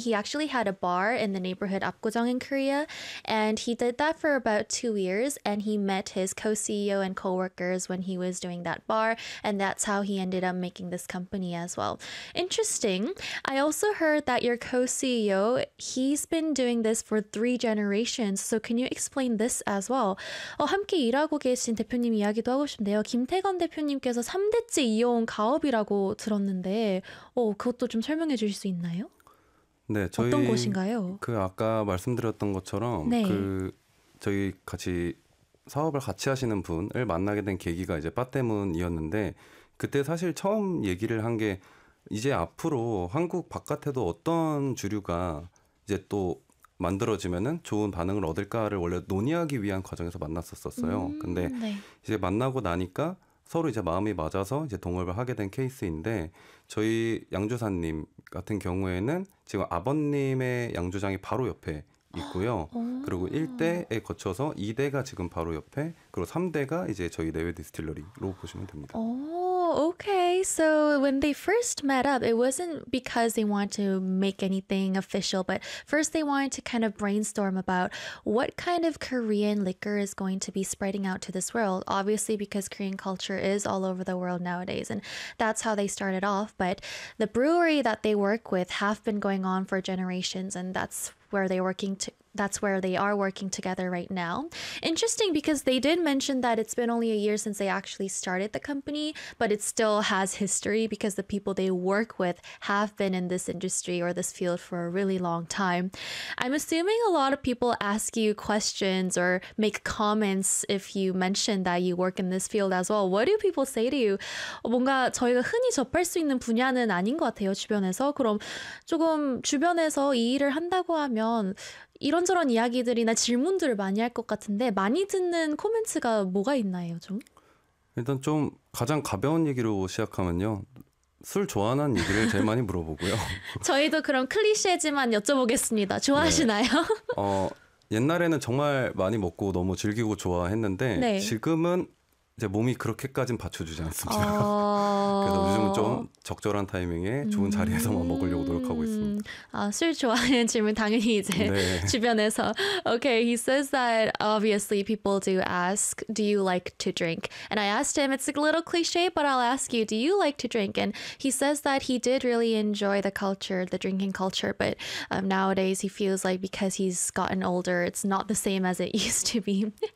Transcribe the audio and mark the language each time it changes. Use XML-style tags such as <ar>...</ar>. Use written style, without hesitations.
<en>He actually had a bar in the neighborhood Apgujeong in Korea, and he did that for about 2 years, and he met his co-CEO and co-workers when he was doing that bar, and that's how he ended up making this company as well. Interesting. I also heard that your co-CEO, he's been doing this for 3 generations, so can you explain this as well?</en> <ko>함께 일하고 계신 대표님 이야기도 하고 싶은데요. 김태건 대표님께서 3대째 이어온 가업이라고 들었는데 그것도 좀 설명해 주실 수 있나요? 네, 저희 어떤 곳인가요? 그 아까 말씀드렸던 것처럼 그 저희 같이 사업을 같이 하시는 분을 만나게 된 계기가 이제 바 때문이었는데 그때 사실 처음 얘기를 한 게 이제 앞으로 한국 바깥에도 어떤 주류가 이제 또 만들어지면은 좋은 반응을 얻을까를 원래 논의하기 위한 과정에서 만났었어요. 근데 이제 만나고 나니까 서로 이제 마음이 맞아서 이제 동업을 하게 된 케이스인데 저희 양조사님 같은 경우에는 지금 아버님의 양조장이 바로 옆에 있고요. 그리고 1대에 거쳐서 2대가 지금 바로 옆에 그리고 3대가 이제 저희 내외 디스틸러리로 보시면 됩니다.</ko> <en>Okay, so when they first met up, it wasn't because they wanted to make anything official, but first they wanted to kind of brainstorm about what kind of Korean liquor is going to be spreading out to this world, obviously because Korean culture is all over the world nowadays, and that's how they started off. But the brewery that they work with have been going on for generations, and that's where they're working to. That's where they are working together right now. Interesting, because they did mention that it's been only a year since they actually started the company, but it still has history because the people they work with have been in this industry or this field for a really long time. I'm assuming a lot of people ask you questions or make comments if you mention that you work in this field as well. What do people say to you?</en> <ko>뭔가 저희가 흔히 접할 수 있는 분야는 아닌 것 같아요, 주변에서. 그럼 조금 주변에서 이 일을 한다고 하면 이런저런 이야기들이나 질문들을 많이 할 것 같은데 많이 듣는 코멘트가 뭐가 있나요, 좀? 일단 좀 가장 가벼운 얘기로 시작하면요. 술 좋아하는 얘기를 제일 많이 물어보고요. 저희도 그럼 클리셰지만 여쭤보겠습니다. 좋아하시나요? 네. 옛날에는 정말 많이 먹고 너무 즐기고 좋아했는데 네. 지금은 이제 몸이 그렇게까지는 받쳐주지 않습니다. 그래서 요즘은 좀 적절한 타이밍에 좋은 자리에서만 먹으려고 노력하고 있습니다. 아, 술 좋아하는 질문 당연히 이제 네. 주변에서.</ko> <en>Okay, he says that obviously people do ask, do you like to drink? And I asked him, it's a little cliche, but I'll ask you, do you like to drink? And he says that he did really enjoy the culture, the drinking culture, but nowadays he feels like because he's gotten older, it's not the same as it used to be.</en>